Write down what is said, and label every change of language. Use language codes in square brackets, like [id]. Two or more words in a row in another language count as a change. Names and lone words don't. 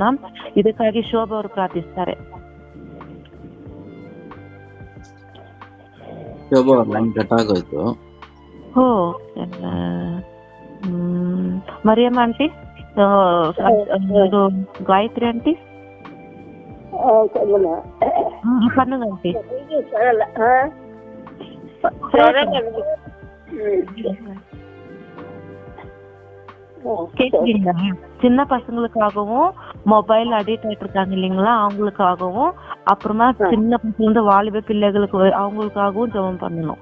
[kn] ಇದಕ್ಕಾಗಿ ಶೋಭಾ ಅವರು ಪ್ರಾರ್ಥಿಸ್ತಾರೆ. ಮರಿಯಮ್ಮ ಆಂಟಿ, ಗಾಯತ್ರಿ ಆಂಟಿ, [ta] பண்ணுங்க ஆண்டி. கேக்குறீங்களா? சின்ன பசங்களுக்காகவும் [en] mobile addict [ta] ஆயிட்டு இருக்காங்க இல்லைங்களா, அவங்களுக்காகவும், அப்புறமா சின்ன பசங்க வந்து வாலிப பிள்ளைகளுக்கு அவங்களுக்காகவும் ஜெபம் பண்ணணும்.